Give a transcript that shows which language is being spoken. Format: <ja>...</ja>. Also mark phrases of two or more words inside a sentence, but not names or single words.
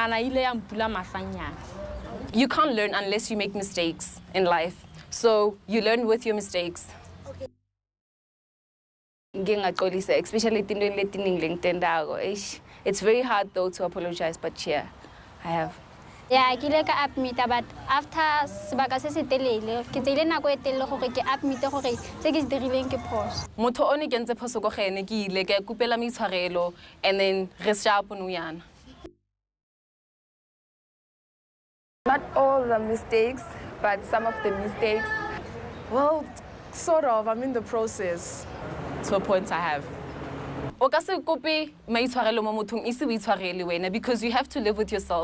<en>You can't learn unless you make mistakes in life. So you learn with your mistakes. Especially it's very hard though to apologize, but yeah, I have. Yeah, I</en> <tn>kile ka admit,</tn> <en>but after</en> <tn>sebaka se se telele ke tsile nako e telele gore ke admit gore tse ke se dirileng ke phoso. Motho o ne ke ntse phoso go gene ke ile ke kupela mitshwarelo</tn> <en>and then</en> <tn>re sharp no yana.</tn> <en>Not all the mistakes, but some of the mistakes. Well, sort of. I'm in the process. To a point I have. Because you have to live with yourself.</en>